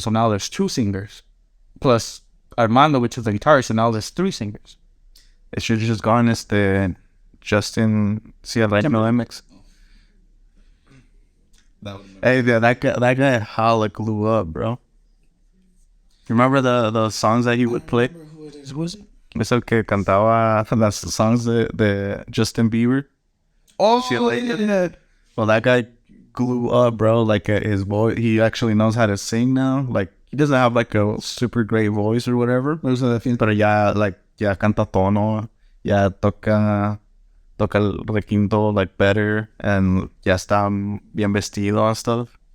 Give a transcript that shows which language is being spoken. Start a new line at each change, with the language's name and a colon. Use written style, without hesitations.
English: So now there's 2 singers, plus Armando, which is the guitarist. So now there's 3 singers. It should have just gone as the Justin MX. Hey, that guy holla blew up, bro. You remember the songs that he would play? Who it is? Was it?
Spanish: Es el que cantaba las songs de Justin Bieber.
English: Oh, yeah. Well, that guy blew up, bro. Like his voice, he actually knows how to sing now. Like, he doesn't have like a super great voice or whatever.
Spanish: Pero ya canta tono, ya toca el requinto
English: like better,
Spanish: and ya está bien vestido and stuff.